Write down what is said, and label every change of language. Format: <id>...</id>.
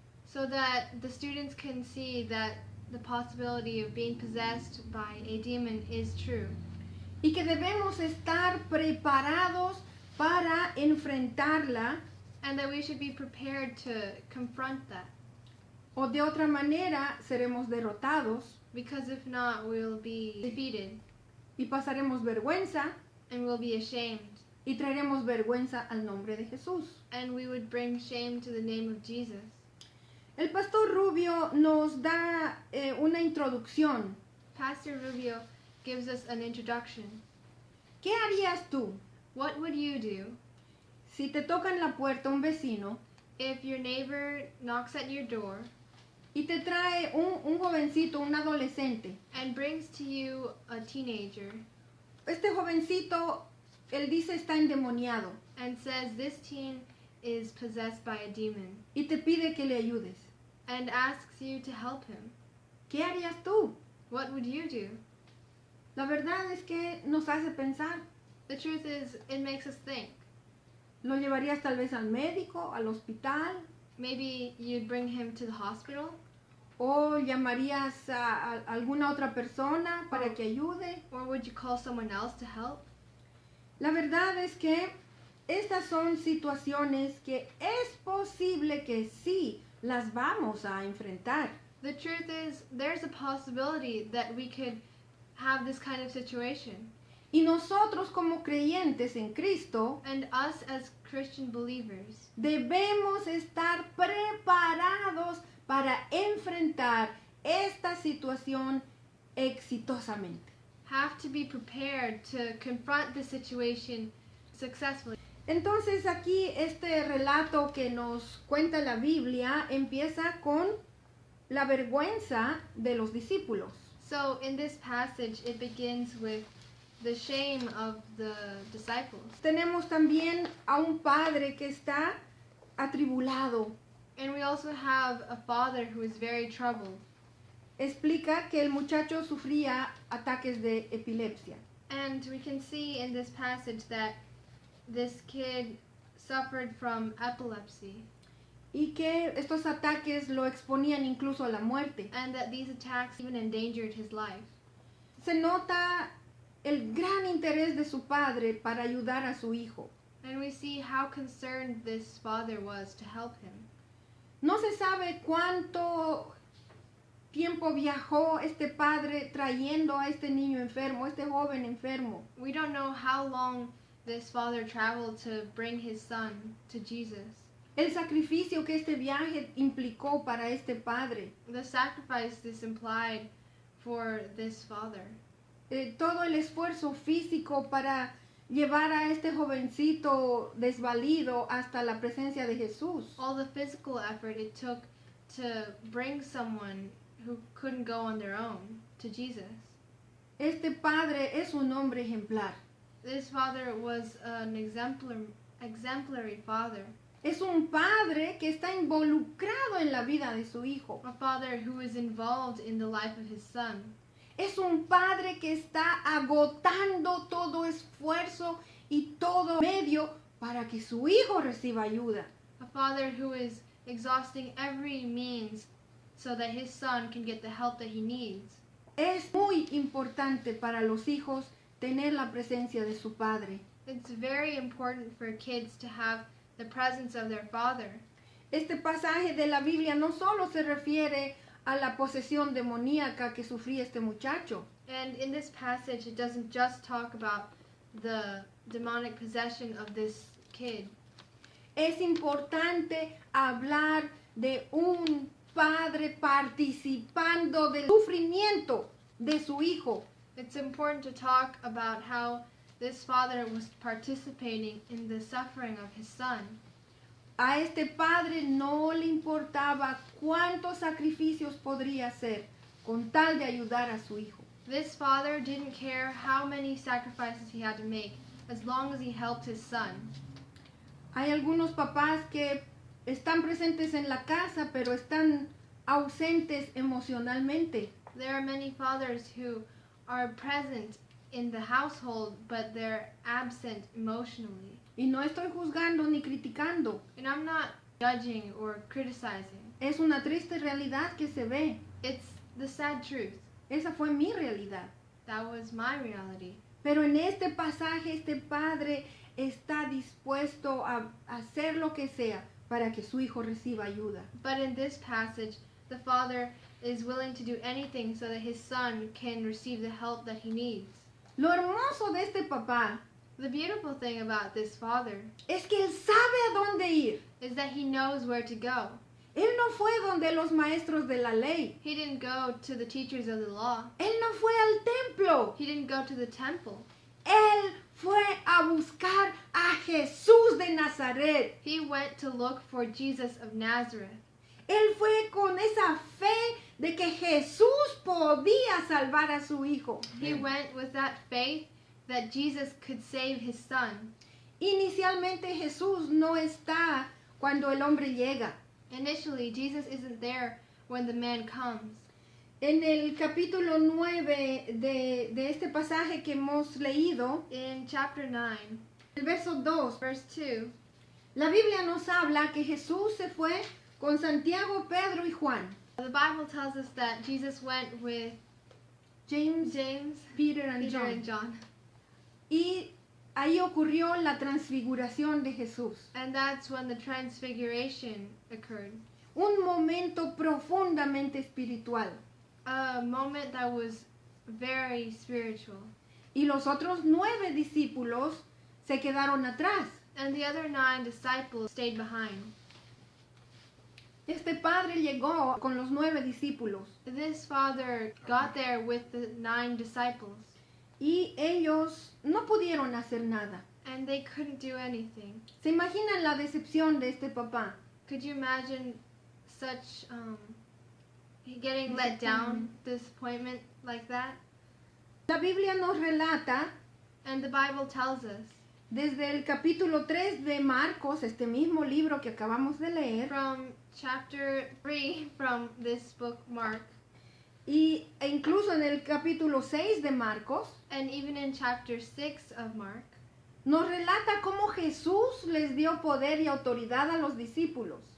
<en>so that the students can see that the possibility of being possessed by a demon is true.</en> <es>Y que debemos estar preparados para enfrentarla,</es> <en>And that we should be prepared to confront that.</en> <es>o de otra manera seremos derrotados</es> <en>Because if not, we'll be defeated</en> <es>y pasaremos vergüenza</es> <en>and we'll be ashamed.</en> <es>y traeremos vergüenza al nombre de Jesús.</es> <en>And we would bring shame to the name of Jesus.</en> <es>El pastor Rubio nos da una introducción.</es> <en>Pastor Rubio gives us an introduction.</en> <es>¿Qué harías tú</es> <en>What would you do</en> <es>si te toca en la puerta un vecino</es> <en>if your neighbor knocks at your door</en> <es>y te trae un jovencito, un adolescente?</es> <en>and brings to you a teenager</en> <es>Este jovencito, él dice, está endemoniado</es> <en>and says this teen is possessed by a demon</en> <es>y te pide que le ayudes.</es> <en>and asks you to help him?</en> <es>¿Qué harías tú?</es> <en>What would you do?</en> <es>La verdad es que nos hace pensar.</es> <en>The truth is, it makes us think.</en> <es>¿Lo llevarías tal vez al médico, al hospital?</es> <en>Maybe you'd bring him to the hospital,</en> <es>¿O llamarías a alguna otra persona para que ayude?</es> <en>or would you call someone else to help?</en> <es>La verdad es que estas son situaciones que es posible que sí las vamos a enfrentar.</es> <en>The truth is, there's a possibility that we could have this kind of situation.</en> <es>Y nosotros como creyentes en Cristo</es> <en>And us as Christian believers,</en> <es>debemos estar preparados para enfrentar esta situación exitosamente.</es> <en>Have to be prepared to confront the situation successfully.</en> <es>Entonces aquí este relato que nos cuenta la Biblia empieza con la vergüenza de los discípulos.</es> <en>So in this passage, it begins with the shame of the disciples.</en> <es>Tenemos también a un padre que está atribulado.</es> <en>And we also have a father who is very troubled.</en> <es>Explica que el muchacho sufría ataques de epilepsia.</es> <en>And we can see in this passage that this kid suffered from epilepsy.</en> <es>Y que estos ataques lo exponían incluso a la muerte.</es> <en>And that these attacks even endangered his life.</en> <es>Se nota el gran interés de su padre para ayudar a su hijo.</es> <en>And we see how concerned this father was to help him.</en> <es>No se sabe cuánto tiempo viajó este padre trayendo a este niño enfermo, este joven enfermo.</es> <en>We don't know how long this father traveled to bring his son to Jesus.</en> <es>El sacrificio que este viaje implicó para este padre.</es> <en>The sacrifice this implied for this father.</en> <es>Todo el esfuerzo físico para llevar a este jovencito desvalido hasta la presencia de Jesús.</es> <en>All the physical effort it took to bring someone who couldn't go on their own to Jesus.</en> <es>Este padre es un hombre ejemplar.</es> <en>This father was an exemplary father.</en> <es>Es un padre que está involucrado en la vida de su hijo.</es> <en>A father who is involved in the life of his son.</en> <es>Es un padre que está agotando todo esfuerzo y todo medio para que su hijo reciba ayuda.</es> <en>A father who is exhausting every means so that his son can get the help that he needs.</en> <es>Es muy importante para los hijos tener la presencia de su padre.</es> <en>It's very important for kids to have the presence of their father.</en> <es>Este pasaje de la Biblia no solo se refiere a la posesión demoníaca que sufría este muchacho.</es> <en>And in this passage, it doesn't just talk about the demonic possession of this kid.</en> <es>Es importante hablar de un padre participando del sufrimiento de su hijo.</es> <en>It's important to talk about how this father was participating in the suffering of his son.</en> <es>A este padre no le importaba cuántos sacrificios podría hacer con tal de ayudar a su hijo.</es> <en>This father didn't care how many sacrifices he had to make, as long as he helped his son.</en> <es>Hay algunos papás que están presentes en la casa, pero están ausentes emocionalmente.</es> <en>There are many fathers who are present in the household, but they're absent emotionally.</en> <es>Y no estoy juzgando ni criticando.</es> <en>And I'm not judging or criticizing.</en> <es>Es una triste realidad que se ve.</es> <en>It's the sad truth.</en> <es>Esa fue mi realidad.</es> <en>That was my reality.</en> <es>Pero en este pasaje, este padre está dispuesto a hacer lo que sea para que su hijo reciba ayuda.</es> <en>But in this passage, the father is willing to do anything so that his son can receive the help that he needs.</en> <es>Lo hermoso de este papá</es> <en>The beautiful thing about this father</en> <es>es que él sabe a dónde ir.</es> <en>is that he knows where to go.</en> <es>Él no fue donde los maestros de la ley.</es> <en>He didn't go to the teachers of the law.</en> <es>Él no fue al templo.</es> <en>He didn't go to the temple.</en> <es>Él fue a buscar a Jesús de Nazaret.</es> <en>He went to look for Jesus of Nazareth.</en> <es>Él fue con esa fe de que Jesús podía salvar a su hijo.</es> <en>He went with that faith that Jesus could save his son.</en> <es>Inicialmente Jesús no está cuando el hombre llega.</es> <en>Initially, Jesus isn't there when the man comes.</en> <es>En el capítulo 9 de este pasaje que hemos leído,</es> <en>In chapter 9,</en> <es>el verso 2,</es> <en>verse 2,</en> <es>la Biblia nos habla que Jesús se fue con Santiago, Pedro y Juan.</es> <en>the Bible tells us that Jesus went with James, James, Peter and Peter, John. and John.</en> <es>Y ahí ocurrió la transfiguración de Jesús.</es> <en>And that's when the transfiguration occurred.</en> <es>Un momento profundamente espiritual.</es> <en>A moment that was very spiritual.</en> <es>Y los otros 9 discípulos se quedaron atrás.</es> <en>And the other 9 disciples stayed behind.</en> <es>Este padre llegó con los 9 discípulos</es> <en>This father got there with the 9 disciples,</en> <es>y ellos no pudieron hacer nada.</es> <en>and they couldn't do anything.</en> <es>¿Se imaginan la decepción de este papá?</es> <en>Could you imagine such getting let down, disappointment like that?</en> <es>La Biblia nos relata</es> <en>And the Bible tells us</en> <es>desde el capítulo 3 de Marcos, este mismo libro que acabamos de leer,</es> <en>from chapter 3 from this book, Mark,</en> <es>e incluso en el capítulo 6 de Marcos,</es> <en>and even in chapter 6 of Mark,</en> <es>nos relata cómo Jesús les dio poder y autoridad a los discípulos.</es>